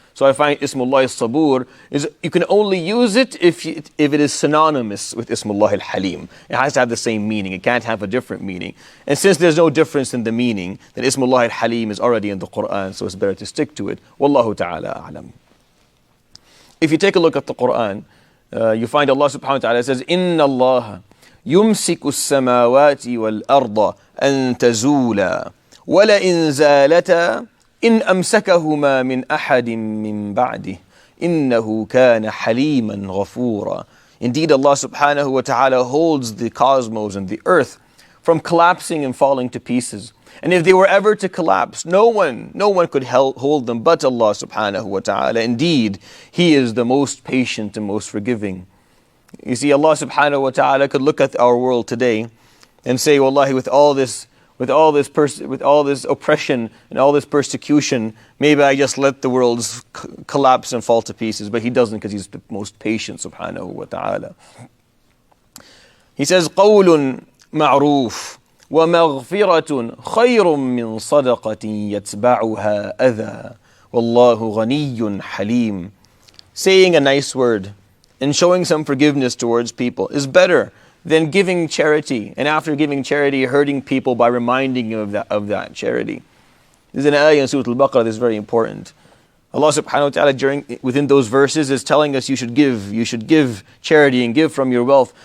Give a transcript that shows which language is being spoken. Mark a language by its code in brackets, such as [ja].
[en] So I find Ismullah al-Sabur, you can only use it if it is synonymous with Ismullah al-Haleem. It has to have the same meaning. It can't have a different meaning. And since there's no difference in the meaning, then Ismullah al-Haleem is already in the Quran, so it's better to stick to it. [ar] Wallahu ta'ala a'lam. [en] If you take a look at the Quran, you find Allah subhanahu wa ta'ala says, [ar] إِنَّ اللَّهَ يُمْسِكُ السَّمَاوَاتِ وَالْأَرْضَ أَن تَزُولَا وَلَئِن زَالَتَا إِنْ أَمْسَكَهُمَا مِنْ أَحَدٍ مِّن بَعْدِهِ إِنَّهُ كَانَ حَلِيمًا غَفُورًا. [en] Indeed, Allah subhanahu wa ta'ala holds the cosmos and the earth from collapsing and falling to pieces. And if they were ever to collapse, no one could hold them but Allah subhanahu wa ta'ala. Indeed, He is the most patient and most forgiving. You see, Allah subhanahu wa ta'ala could look at our world today and say, Wallahi, with all this with all this oppression and all this persecution, maybe I just let the world collapse and fall to pieces. But he doesn't, because he's the most patient, subhanahu wa ta'ala. He says, [ar] قَوْلٌ مَعْرُوفٌ وَمَغْفِرَةٌ خَيْرٌ مِّن صَدَقَةٍ يَتْبَعُهَا أَذًى وَاللَّهُ غَنِيٌّ حَلِيمٌ. [en] Saying a nice word and showing some forgiveness towards people is better than giving charity, and after giving charity, hurting people by reminding you of that charity. There's an ayah in Surah Al-Baqarah that's very important. Allah subhanahu wa ta'ala within those verses is telling us you should give charity and give from your wealth.